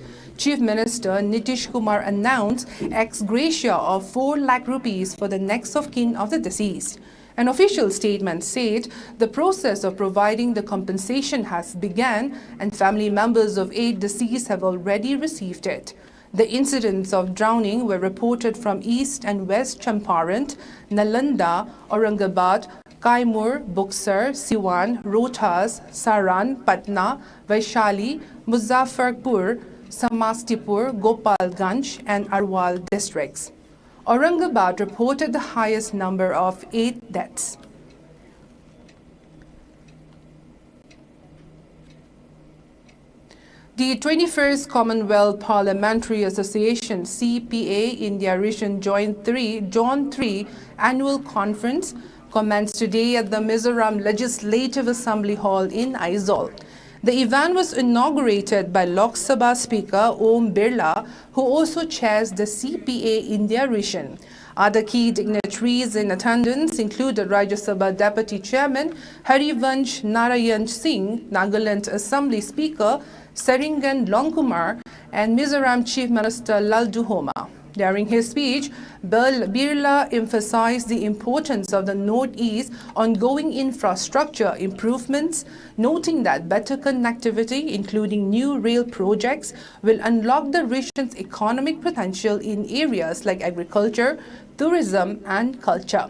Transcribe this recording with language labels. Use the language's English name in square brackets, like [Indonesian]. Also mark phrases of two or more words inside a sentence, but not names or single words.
[English] Chief Minister Nitish Kumar announced ex gratia of 4 lakh rupees for the next of kin of the deceased. An official statement said the process of providing the compensation has begun and family members of 8 deceased have already received it. The incidents of drowning were reported from East and West Champaran, Nalanda, Aurangabad, Kaimur, Buxar, Siwan, Rohtas, Saran, Patna, Vaishali, Muzaffarpur, Samastipur, Gopalganj and Arwal districts. Aurangabad reported the highest number of 8 deaths. The 21st Commonwealth Parliamentary Association CPA India Region Zone 3 Annual Conference commenced today at the Mizoram Legislative Assembly Hall in Aizawl. The event was inaugurated by Lok Sabha Speaker Om Birla, who also chairs the CPA India region. Other key dignitaries in attendance included Rajya Sabha Deputy Chairman Harivansh Narayan Singh, Nagaland Assembly Speaker Seringan Longkumar, and Mizoram Chief Minister Lalduhoma. During his speech, Birla emphasized the importance of the Northeast's ongoing infrastructure improvements, noting that better connectivity, including new rail projects, will unlock the region's economic potential in areas like agriculture, tourism, and culture.